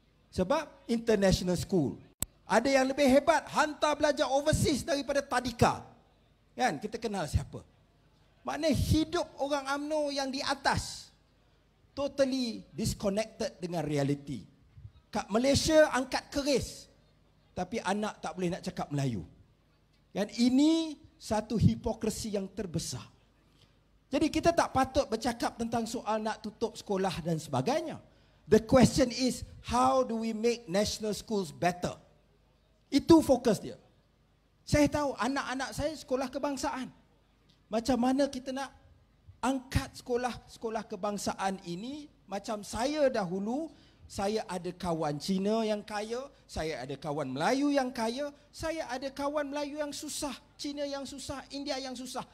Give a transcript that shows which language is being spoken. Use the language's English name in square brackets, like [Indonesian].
[English] Sebab international school. [Malay] Ada yang lebih hebat, hantar belajar overseas daripada tadika. Kan, kita kenal siapa. Maknanya hidup orang UMNO yang di atas [English] totally disconnected [Malay] dengan [English] reality. [Malay] Kat Malaysia angkat keris, tapi anak tak boleh nak cakap Melayu. Dan ini satu hipokrisi yang terbesar. Jadi kita tak patut bercakap tentang soal nak tutup sekolah dan sebagainya. [English] The question is, how do we make national schools better? [Malay] Itu fokus dia. Saya tahu anak-anak saya sekolah kebangsaan. Macam mana kita nak angkat sekolah kebangsaan ini? Macam saya dahulu, saya ada kawan Cina yang kaya, saya ada kawan Melayu yang kaya, saya ada kawan Melayu yang susah, Cina yang susah, India yang susah.